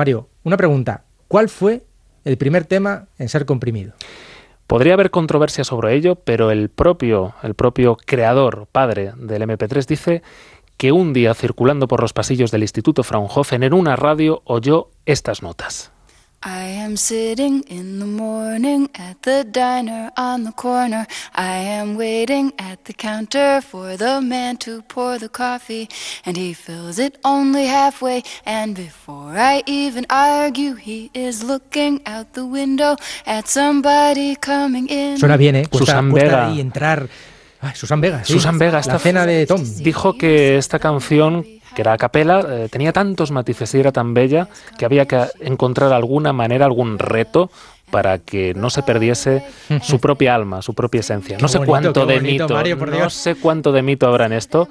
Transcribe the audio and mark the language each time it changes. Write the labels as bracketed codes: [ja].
[es] Mario, una pregunta, ¿cuál fue el primer tema en ser comprimido? Podría haber controversia sobre ello, pero el propio creador, padre del MP3, dice que un día, circulando por los pasillos del Instituto Fraunhofer, en una radio oyó estas notas. [en] I am sitting in the morning at the diner on the corner. I am waiting at the counter for the man to pour the coffee. And he fills it only halfway. And before I even argue, he is looking out the window at somebody coming in. [es] Suena bien, ¿eh? Cuesta ahí entrar. Ay, Susan Vega. Sí. Susan Vega. La cena de Tom. Dijo que esta canción, que era a capela, tenía tantos matices y era tan bella que había que encontrar alguna manera, algún reto para que no se perdiese su propia alma, su propia esencia. No sé cuánto de mito habrá en esto,